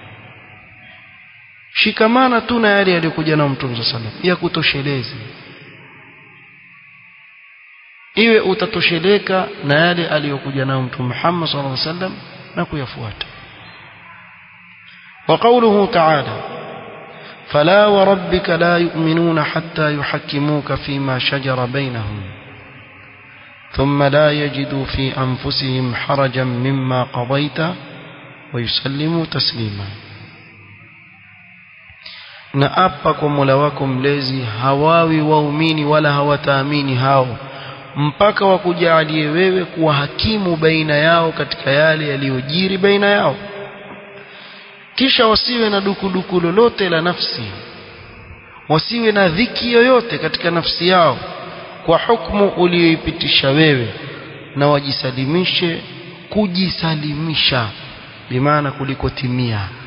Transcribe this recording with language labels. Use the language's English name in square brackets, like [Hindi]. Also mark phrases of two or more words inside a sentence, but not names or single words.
[Swahili] Shikamana tu na yale aliyokuja nao Mtume sallam ya kutosheleza, iwe utatosheleka na yale aliyokuja nao Mtume Muhammad [Arabic] صلى الله عليه وسلم [Swahili] na kuyafuata. [Arabic] وقوله تعالى فلا وربك لا يؤمنون حتى يحكموك فيما شجر بينهم ثم لا يجدوا في أنفسهم حرجا مما قضيت ويسلموا تسليما. [Swahili] na apa kwa Mola wako mlezi hawawi waumini wala hawataamini hao mpaka wakujalie wewe kuwa hakimu baina yao katika yale yaliyojiri baina yao, kisha wasiwe na dukuduku lolote la nafsi, wasiwe na dhiki yoyote katika nafsi yao kwa hukumu uliyoipitisha wewe, na wajisalimishe, kujisalimisha bimaana kulikotimia.